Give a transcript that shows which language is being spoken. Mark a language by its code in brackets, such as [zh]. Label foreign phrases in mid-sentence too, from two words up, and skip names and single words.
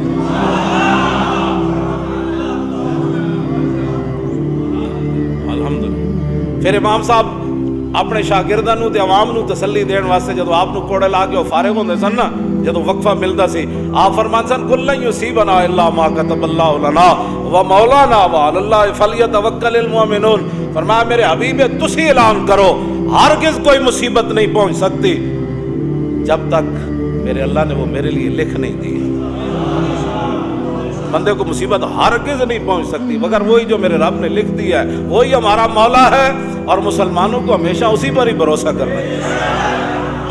[pa] ਫਿਰ ਇਮਾਮ ਸਾਹਬ ਆਪਣੇ ਸ਼ਾਗਿਰਦਾਂ ਨੂੰ ਤੇ ਅਵਾਮ ਨੂੰ ਤਸੱਲੀ ਦੇਣ ਵਾਸਤੇ ਜਦੋਂ ਆਪ ਨੂੰ ਕੋੜੇ ਲਾ ਕੇ ਉਹ ਫ਼ਾਰਿਗ ਹੁੰਦੇ ਸਨ ਨਾ, ਜਦੋਂ ਵਕਫ਼ਾ ਮਿਲਦਾ ਸੀ, ਆਪ ਫ਼ਰਮਾਂਦੇ ਸਨ [ar] قل لن يصيبنا إلا ما كتب الله لنا ومولانا وعلى الله فليتوكل المؤمنون. [ur] فرمایا میرے حبیب تسی اعلان کرو ہرگز کوئی مصیبت نہیں پہنچ سکتی جب تک میرے اللہ نے وہ میرے لیے لکھ نہیں دی. بندے کو مصیبت ہرگز نہیں پہنچ سکتی مگر وہی جو میرے رب نے لکھ دیا ہے، وہی ہمارا مولا ہے اور مسلمانوں کو ہمیشہ اسی پر ہی بھروسہ کرنا ہے.